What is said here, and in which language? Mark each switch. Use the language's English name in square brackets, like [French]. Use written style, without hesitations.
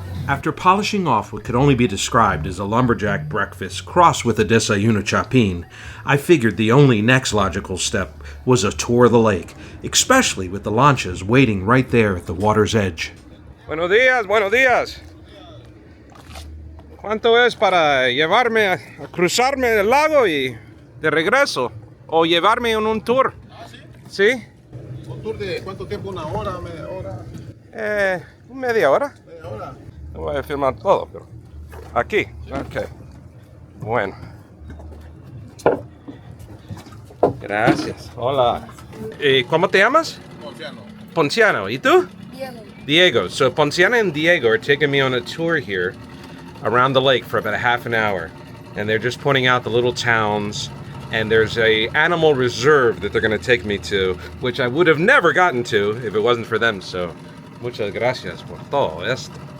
[English] After polishing off what could only be described as a lumberjack breakfast crossed with a desayuno chapin, I figured the only next logical step was a tour of the lake, especially with the lanchas waiting right there at the water's edge. [Spanish] Buenos días, buenos días. ¿Cuánto es para llevarme a cruzarme el lago y de regreso? ¿O llevarme en un tour? ¿Sí? ¿Un tour de cuánto tiempo? ¿Una hora? ¿Media hora? Media hora. ¿Media hora? No voy a filmar todo, pero aquí. Ok. Bueno. Gracias. Hola. ¿Cómo te llamas? Ponciano. Ponciano. ¿Y tú? Diego. Diego. [English] So Ponciano and Diego are taking me on a tour here around the lake for about a half an hour. And they're just pointing out the little towns. And there's a animal reserve that they're going to take me to, which I would have never gotten to if it wasn't for them. [Spanish] So, muchas gracias por todo esto.